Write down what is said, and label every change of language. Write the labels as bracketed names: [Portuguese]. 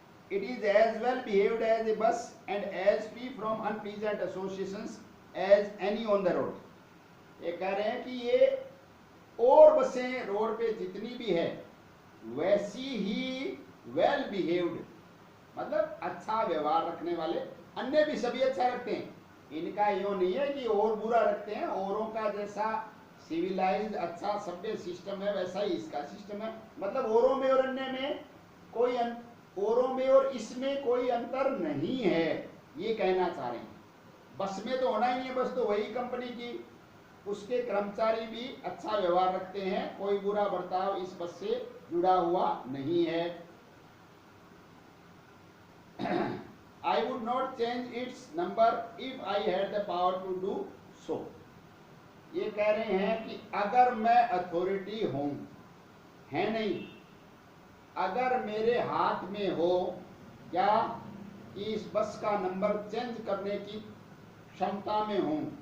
[English] it is as well behaved as a bus and as free from unpleasant associations as any on the road. [Hindi] ये कह रहे हैं कि ये और बसें रोड पे जितनी भी है वैसी ही वेल बिहेव्ड, मतलब अच्छा व्यवहार रखने वाले, अन्य भी सभी अच्छा रखते हैं, इनका यो नहीं है कि और बुरा रखते हैं। औरों का जैसा सिविलाइज्ड अच्छा सभ्य सिस्टम है वैसा ही इसका सिस्टम है, मतलब औरों में और अन्य में कोई औरों में और इसमें कोई अंतर नहीं है, ये कहना चाह रहे हैं। बस में तो होना ही नहीं है, बस तो वही कंपनी की, उसके कर्मचारी भी अच्छा व्यवहार रखते हैं, कोई बुरा बर्ताव इस बस से जुड़ा हुआ नहीं है। [English] I would not change its number if I had the power to do so. [Hindi] ये कह रहे हैं कि अगर मैं अथॉरिटी हूं, है नहीं, अगर मेरे हाथ में हो क्या कि इस बस का नंबर चेंज करने की क्षमता में हूं,